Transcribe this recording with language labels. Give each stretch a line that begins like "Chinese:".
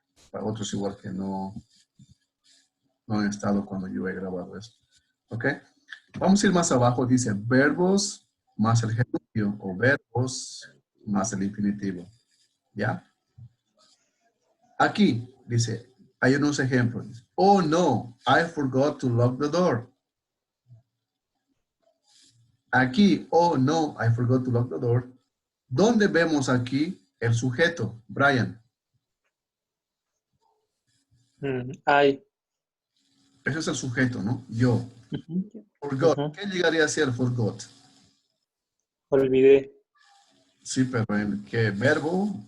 Spanish: Para otros igual que no han estado cuando yo he grabado esto. ¿Ok? Vamos a ir más abajo, dice verbos más el gerundio o verbos más el infinitivo. ¿Ya? Aquí dice, hay unos ejemplos.
English: Oh no, I forgot to lock the door.
Spanish: Aquí,
English: oh no, I forgot to lock the door.
Spanish: ¿Dónde vemos aquí el sujeto, Brian?
English: I.
Spanish: Ese es el sujeto, ¿no? Yo. Ujú,
English: Forgot. ujú.
Spanish: ¿Qué llegaría a ser forgot? Olvidé. Sí, pero ¿en qué verbo?